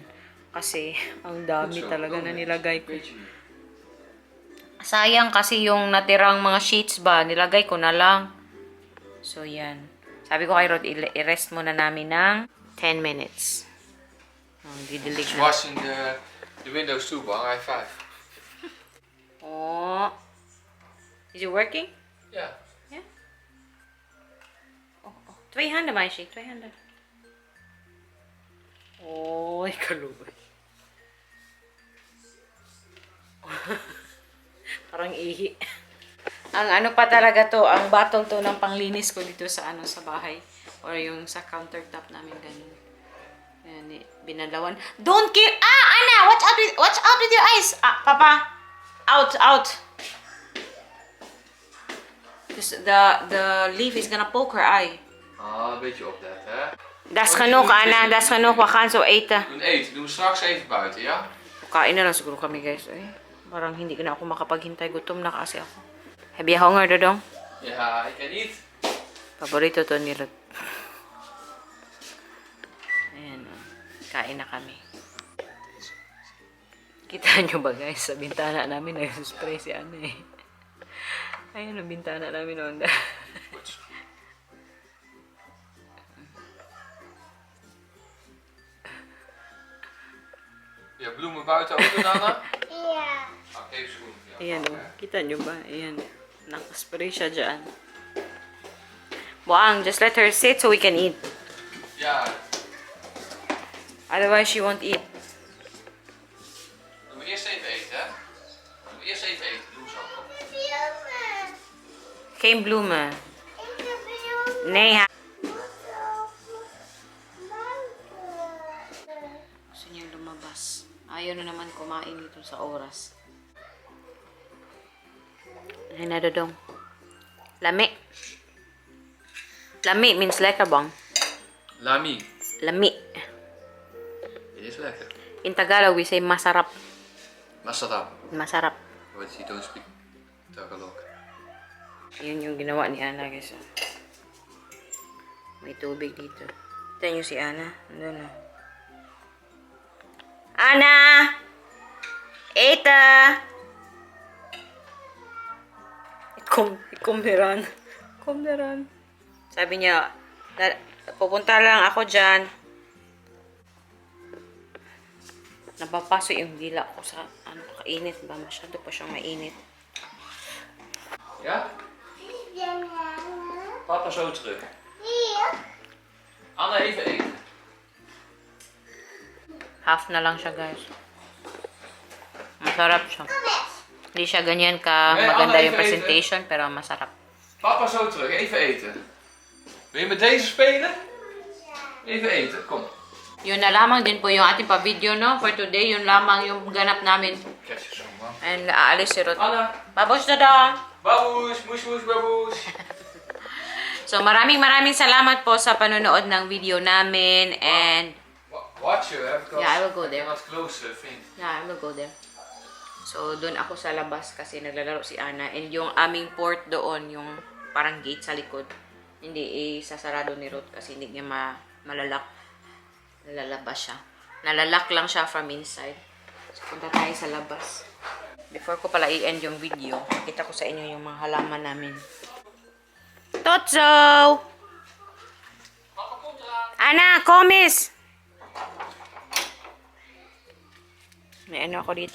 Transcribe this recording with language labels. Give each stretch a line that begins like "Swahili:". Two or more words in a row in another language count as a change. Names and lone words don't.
Filipino: Kasi, ang dami talaga na nilagay ko. Sayang kasi yung natirang mga sheets ba, nilagay ko na lang. So, yan. Sabi ko kay Ruth, i-rest muna namin ng 10 minutes. Didilig
English: She's na. washing the windows too, Bang. High five. Oh. Is it working?
Dutch: Ja. Yeah. Oh. 2 handen meisje, 2 handen.
Cebuano: Oh, kalubay.
Filipino: Parang ihi. Ang pa talaga to, ang batong to ng panglinis ko dito sa sa bahay or yung sa countertop namin ganun. Yan, binalawan.
English: Don't kill. Anna, watch out with your eyes. Papa. Out. The leaf is gonna poke her eye.
Dutch: Een beetje opletten, hè? Dat is genoeg, Anna. Dat is genoeg. We gaan zo eten. Doen eten. Doen we straks even buiten, ja?
Filipino: Kain na lang siguro kami, guys. Parang hindi na ako makapaghintay. Gutom na kasi ako.
Dutch: Heb je honger, Dodong? Ja, ik kan niet.
Filipino: Paborito to ni Ruth. Ayan. Kain na kami. Kita nyo ba guys, sa bintana namin nag-spray si Ana eh. Ayun ang bintana namin noon.
Dutch: Ja, bloemen buiten ook doen, Anna? Ja. Even schoen. Ja,
Filipino: Ayan pak, o, hè. kita nyo ba? Ayan, nakaspray siya dyan.
English: Buang, just let her sit so we can eat.
Dutch: Ja,
English: Otherwise she won't eat.
Dutch: doen we eerst even eten, hè? Doen we eerst even eten. Doe zo. Kom. Bloemen. Geen bloemen. Ik heb bloemen. Nee, ha. Mango.
Filipino: Gusto niyang lumabas. Ayaw na naman kumain dito sa oras. Ayun na, Dodong. Lami.
English: Lami means lekker, bang.
Cebuano: Lami. Lami.
Dutch: Dit is lekker.
English: In Tagalog, we say masarap.
Filipino: Masarap. Masarap.
English: What is he don't speak Tagalog?
Filipino: Yun yung ginawa ni Ana, guys. May tubig dito. Kita nyo si Ana. Andun na. Ana! Eta! Ikumberan. Ikumberan. Sabi niya, pupunta lang ako dyan. Napapaso yung dila ko sa kainit ba? Masyado pa siyang mainit.
Dutch: Ja?
English: Banana.
Dutch: Papa zo terug. Hier. Anna, even eten.
Filipino: Half na lang siya, guys. Masarap siya. Hindi siya ganyan ka
Dutch: Nee,
Filipino: maganda
Dutch: Anna,
Filipino: yung
Dutch: even
Filipino: presentation, pero masarap.
Dutch: Papa zo terug, even eten. Wil je met deze spelen? Even eten, kom.
Filipino: Yun na lamang din po yung ating pa-video, no?
English: For today,
Filipino: yun lamang yung ganap namin.
Dutch: Krijg je zo, man.
Filipino: And aalis si Ruth. Anna, Babush na daw! baboes, moes, moes, baboes. So, maraming salamat po sa panonood ng video namin.
English: And, Watch you, hè? Because Yeah, I will go there. I cannot close, vriend. yeah, I will go there. So,
Filipino: doon ako sa labas kasi naglalaro si Ana. And yung aming port doon, yung parang gate sa likod, hindi sasarado ni Ruth kasi hindi niya malalak. Lalabas siya. Nalalak lang siya
English: from inside.
Filipino: So, punta tayo sa labas. Before ko pala i-end yung video, makita ko sa inyo yung mga halaman namin. Totso! Ana, komis! May ano ako dito.